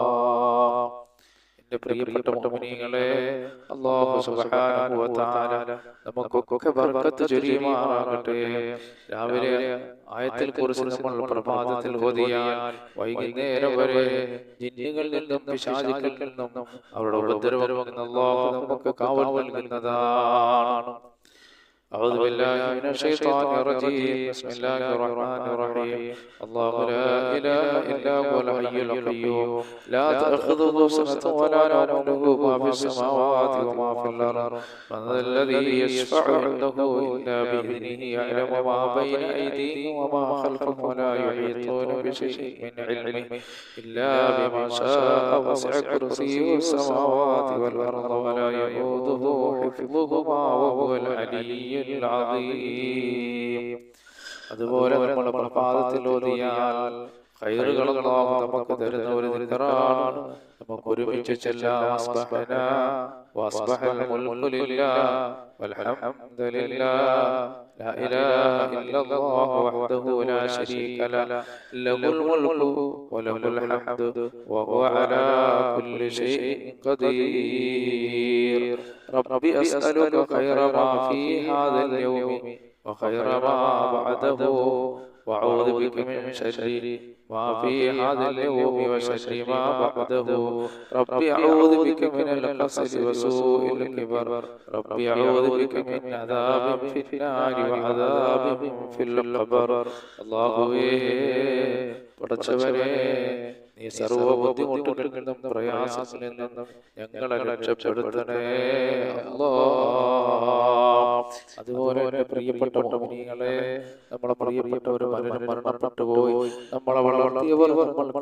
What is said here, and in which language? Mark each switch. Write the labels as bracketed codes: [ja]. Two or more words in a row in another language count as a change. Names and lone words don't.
[ml] എൻ്റെ എന്റെ പ്രിയപ്പെട്ട മുഅ്മിനീങ്ങളെ, [ar] الله سبحانه وتعالى [ml] നമുക്കൊക്കെ ബർക്കത്ത് ചൊരിയുമാറാകട്ടെ. രാവിലെ ആയത്തിൽ കുറിച്ച് നമ്മൾ പ്രഭാതത്തിൽ ഓതിയാൽ വൈകുന്നേരം വരെ ജിന്നുകളിൽ നിന്നും പിശാചുക്കളിൽ നിന്നും അവരുടെ ഉപദ്രവങ്ങളിൽ നിന്നും അല്ലാഹു നമുക്ക് കാവൽ നൽകുന്നതാണ്. [ar] أعوذ بالله من الشيطان الرجيم. بسم الله الرحمن الرحيم. الله لا إله إلا هو الحي القيوم لا تأخذه سنة ولا نوم له ما في السماوات وما في الأرض من ذا الذي يشفع عنده إلا بإذنه يعلم ما بين أيديهم وما خلفهم ولا يحيطون بشيء من علمه إلا بما شاء وسع كرسيه السماوات والأرض ولا يؤوده حفظهما وهو العلي [ml] അതുപോലെ നമ്മൾ പ്രഭാതത്തിൽ ഓതിയാൽ ഖൈറുകൾ അല്ലാഹു നമുക്ക് തരുന്ന ഒരു ദിക്റാണ്. നമുക്ക് ഒരുമിച്ച് ചെല്ലാം. [ar] أصبحنا وأصبح الملك لله والحمد لله لا إله إلا الله وحده لا شريك له له الملك وله الحمد وهو على كل شيء قدير. رب أسألك خير ما في هذا اليوم وخير ما بعده وأعوذ بك من شر ما في هذا اليوم وشر ما بعده. ربي أعوذ بك من الكسل وسوء الكبر. ربي أعوذ بك من عذاب في النار وعذاب في القبر. [ml] الله പടച്ചവനെ, നീ സർവ്വ ബുദ്ധിമുട്ടുകളിൽ നിന്നും പ്രയാസങ്ങളിൽ നിന്നും ഞങ്ങളെ രക്ഷപ്പെടുത്തണേ അല്ലാഹ്. അതുപോലെ എന്റെ പ്രിയപ്പെട്ട മുഅ്മിനീങ്ങളെ, നമ്മളെ പ്രിയപ്പെട്ടവർ മരണപ്പെട്ടു പോയി, നമ്മളെ വളർത്തിയവർ, നമ്മൾക്ക്